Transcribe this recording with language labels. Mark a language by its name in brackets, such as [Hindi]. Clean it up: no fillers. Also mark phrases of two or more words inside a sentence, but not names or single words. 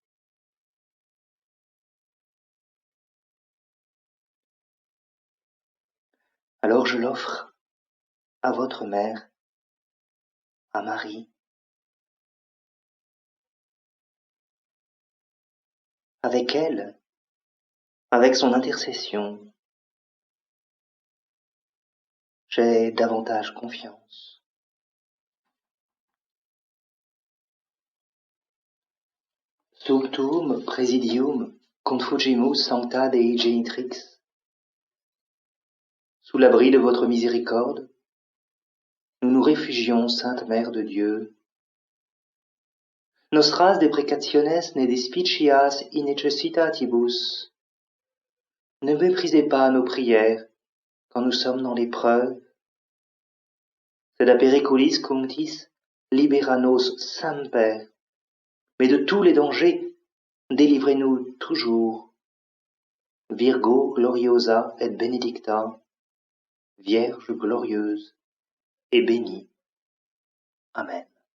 [French] Alors je l'offre à votre mère, à Marie. Avec elle, avec son intercession, j'ai davantage confiance. [Latin] Sumptuum presidium confugimus sancta Dei genitrix. [French] Sous l'abri de votre miséricorde, nous nous réfugions, Sainte Mère de Dieu. [Latin] Nostras deprecationes ne despicias in necessitatibus. [French] Ne méprisez pas nos prières quand nous sommes dans l'épreuve. [Latin] Sed a periculis cunctis libera nos semper. [French] Mais de tous les dangers, délivrez-nous toujours. [Latin] Virgo gloriosa et benedicta, [French] Vierge glorieuse et bénie. [Latin] Amen.